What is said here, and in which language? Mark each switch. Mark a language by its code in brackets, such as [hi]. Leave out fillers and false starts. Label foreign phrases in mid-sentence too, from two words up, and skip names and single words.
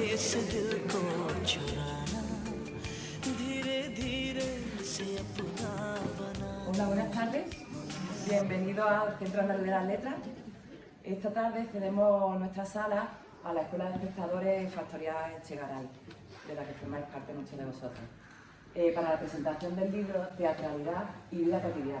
[hi] से दिल को चुराना, धीरे धीरे से अपना बना. [es] Hola, buenas tardes. Bienvenidos al Centro Andaluz de las Letras. Esta tarde cedemos nuestra sala a la Escuela de Espectadores Factorial Echegaray, de la que formáis parte muchos de vosotros, para la presentación del libro Teatralidad y Vida Cotidiana.